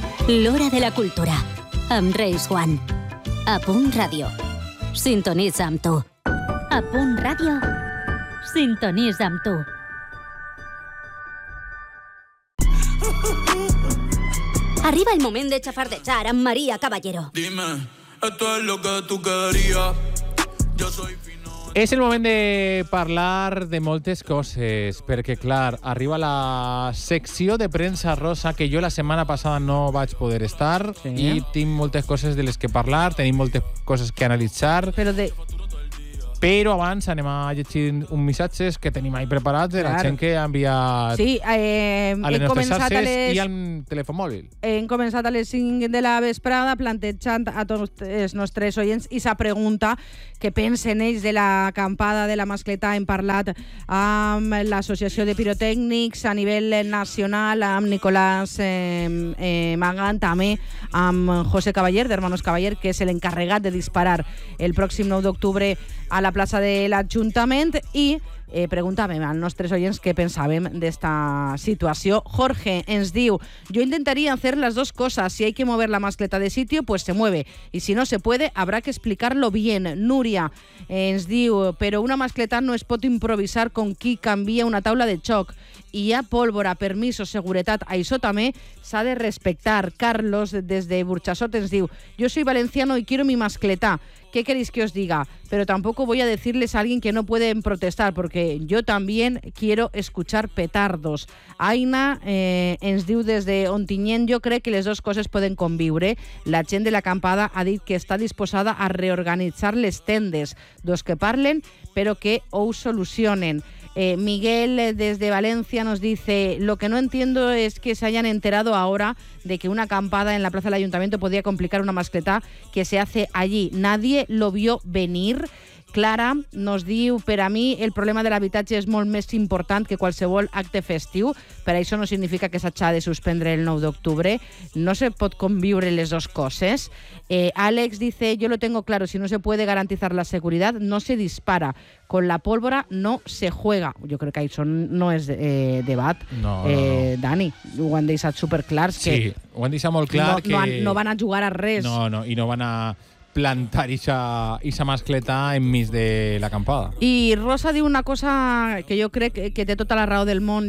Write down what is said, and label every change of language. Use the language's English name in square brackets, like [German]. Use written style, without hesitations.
[Catalan] L'hora de la cultura, amb Reis Juan. A Punt Ràdio. Sintonitza amb tu. A Punt Ràdio. Sintonitza amb tu. Arriba el moment de xafardejar amb Maria Caballero. [Spanish] Dime, esto es lo que tú querías. Yo soy fino. [Catalan] És el moment de parlar de moltes coses, perquè, clar, arriba la secció de premsa rosa, que jo la setmana passada no vaig poder estar, sí, i tinc moltes coses de les que parlar, tenim moltes coses que analitzar. Però de... Però abans anem a llegir uns missatges que tenim ahí preparats de la gent que ha enviat a les nostres xarxes i al telèfon mòbil. Hem començat a les 5 de la vesprada plantejant a tots els nostres oients i sa pregunta que pensen ells de l'acampada de la Mascleta. Hem parlat amb l'Associació de Pirotècnics a nivell nacional, amb Nicolás Magán, també amb José Caballer, d'Hermanos Caballer, que és l'encarregat de disparar el pròxim 9 d'octubre a la plaça de l'Ajuntament, i preguntàvem als nostres oients què pensàvem d'esta situació. Jorge ens diu: jo intentaria fer les dues coses. [Spanish] Si hay que mover la Mascleta de sitio, pues se mueve. Y si no se puede, habrá que explicarlo bien. [Catalan] Núria ens diu: però una Mascleta no es pot improvisar con qui canvia una taula de xoc. Hi ha pólvora, permiso, seguretat. Això també s'ha de respectar. [Spanish] Carlos, [Catalan] des de Burjassot, ens diu: [Spanish] jo soy valenciano y quiero mi Mascleta. ¿Qué queréis que os diga? Pero tampoco voy a decirles a alguien que no pueden protestar, porque yo también quiero escuchar petardos. [Catalan] Aina ens diu des de Ontinyent: jo crec que les dues coses poden conviure. La gent de l'acampada ha dit que està disposada a reorganitzar les tendes, dos que parlen, però que ho solucionen. [Spanish] Miguel [Catalan] des de València [Spanish] nos dice: lo que no entiendo es que se hayan enterado ahora de que una acampada en la plaza del Ayuntamiento podía complicar una Mascleta que se hace allí. Nadie lo vio venir. [Catalan] Clara nos diu: per a mi el problema de l'habitatge és molt més important que qualsevol acte festiu, per això no significa que s'hagi de suspendre el 9 d'octubre. No se pot conviure les dues coses. [Spanish] Àlex dice: yo lo tengo claro, si no se puede garantizar la seguridad, no se dispara. Con la pólvora no se juega. [Catalan] Jo crec que això no és debat. No, no. Dani, ho han deixat superclar. Sí, que ho han deixat molt clar. No, que no van a jugar a res. No, no, i no van a plantar ixa Mascleta enmig de l'acampada. I Rosa diu una cosa que jo crec que té tota la raó del món.